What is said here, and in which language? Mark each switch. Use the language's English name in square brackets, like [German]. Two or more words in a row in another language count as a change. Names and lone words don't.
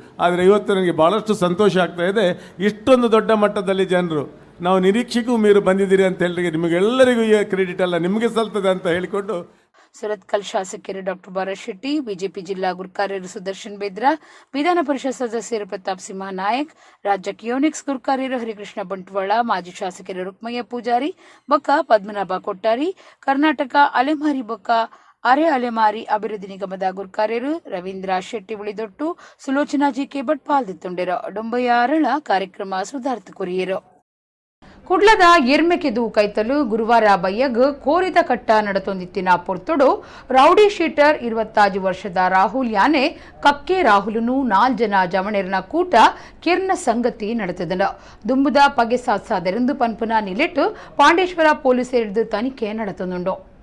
[Kannada] ಆದರೆ ಇವತ್ತು ನನಗೆ ಭಾಳಷ್ಟು ಸಂತೋಷ ಆಗ್ತಾ ಇದೆ, ಇಷ್ಟೊಂದು ದೊಡ್ಡ ಮಟ್ಟದಲ್ಲಿ ಜನರು, ನಾವು ನಿರೀಕ್ಷೆಗೂ ಮೀರು ಬಂದಿದ್ದೀರಿ ಅಂತ ಹೇಳಿ ನಿಮಗೆಲ್ಲರಿಗೂ ಈ ಕ್ರೆಡಿಟ್ ಎಲ್ಲ ನಿಮಗೆ ಸಲ್ತದೆ ಅಂತ ಹೇಳಿಕೊಂಡು [Tulu] ಸುರತ್ಕಲ್ ಶಾಸಕರು ಡಾಕ್ಟರ್ ಭರತ್ ಶೆಟ್ಟಿ, ಬಿಜೆಪಿ ಜಿಲ್ಲಾ ಗುರುಕಾರ್ಯರು ಸುದರ್ಶನ್ ಬೇದ್ರಾ, ವಿಧಾನ ಪರಿಷತ್ ಸದಸ್ಯರು ಪ್ರತಾಪ್ ಸಿಂಹ ನಾಯಕ್, ರಾಜ್ಯ ಕಿಯೋನಿಕ್ಸ್ ಗುರುಕಾರ್ಯರು ಹರಿಕೃಷ್ಣ ಬಂಟ್ವಾಳ, ಮಾಜಿ ಶಾಸಕರು ರುಕ್ಮಯ್ಯ ಪೂಜಾರಿ ಬೊಕ್ಕ ಪದ್ಮನಾಭ ಕೊಟ್ಟಾರಿ, ಕರ್ನಾಟಕ ಅಲೆಮಾರಿ ಬೊಕ್ಕ ಅಲೆಮಾರಿ ಅಭಿವೃದ್ಧಿ ನಿಗಮದ ಗುರುಕಾರ್ಯರು ರವೀಂದ್ರ ಶೆಟ್ಟಿ ಉಳಿದೊಟ್ಟು, ಸುಲೋಚನಾ ಜಿಕೆ ಭಟ್ ಪಾಲ್ದಿತ್ತುಂಡಿರೋ. ಡೊಂಬಯ್ಯ ಅರಳ ಕಾರ್ಯಕ್ರಮ ಸುಧಾರ್ಥ ಕೊರಿಯರು. ಕುಡ್ಲದ ಎರ್ಮೆಕೆದು ಕೈತಲು ಗುರುವಾರ ಬಯ್ಯಗ್ ಕೋರಿದ ಕಟ್ಟ ನಡತೊಂದಿತ್ತಿನ ಪೊರ್ತೊಡು ರೌಡಿ ಶೀಟರ್ 25 ವರ್ಷದ ರಾಹುಲ್ ಯಾನೆ ಕಕ್ಕೆ ರಾಹುಲನು 4 ಜನ ಜವಣೆರ್ನ ಕೂಟ ಕಿರ್ನ ಸಂಗತಿ ನಡೆತದನ ದುಂಬುದ ಪಗೆ ಸಾಧಿಸು ಪನ್ಪುನ ನಿಲೆಟ್ಟು ಪಾಂಡೇಶ್ವರ ಪೊಲೀಸ್ ಹಿಡಿದು ತನಿಖೆ ನಡೆತನುಂಡು.